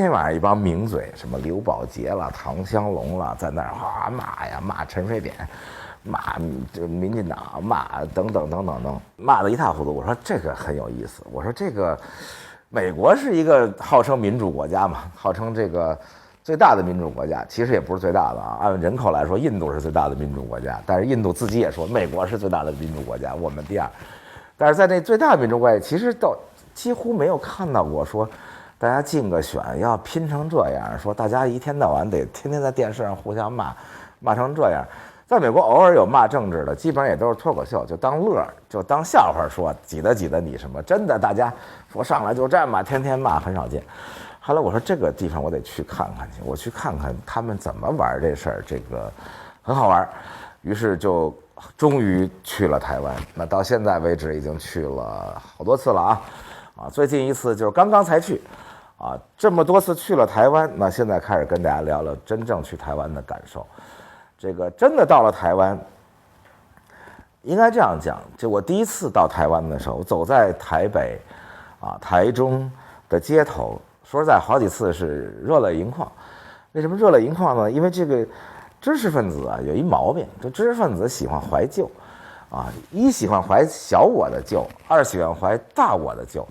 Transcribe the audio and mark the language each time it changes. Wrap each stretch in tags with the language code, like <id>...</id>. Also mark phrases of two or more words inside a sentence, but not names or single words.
<zh>天晚上一幫名嘴，什麼劉寶傑了唐湘龍了，在那兒罵陳水扁，罵這民進黨，罵等等，罵得一塌糊塗。我說這個很有意思，我說這個美國是一個號稱民主國家嘛，號稱這個最大的民主國家，其實也不是最大的按人口來說印度是最大的民主國家，但是印度自己也說美國是最大的民主國家，我們第二。但是在那最大的民主國家其實幾乎沒有看到過說大家競個選要拼成這樣，說大家一天到晚得天天在電視上互相罵成這樣。在美國偶爾有骂政治的，基本上也都是脱口秀，就当樂，就当笑話说，挤得你什麼，真的大家说上来就这么天天骂很少见。後來我說這個地方我得去看看去，我去看看他們怎麼玩這事兒，這個很好玩。於是就終於去了台灣，那到現在為止已經去了好多次了啊，最近一次就是剛剛才去啊，這麼多次去了台灣，那現在開始跟大家聊聊真正去台灣的感受。這個真的到了台灣，應該這樣講，就我第一次到台灣的時候，我走在台北台中的街頭，說實在好幾次是熱淚盈眶。為什麼熱淚盈眶呢？因為這個知識分子有一毛病，就知識分子喜歡懷舊一喜歡懷小我的舊，二喜歡懷大我的舊。</zh>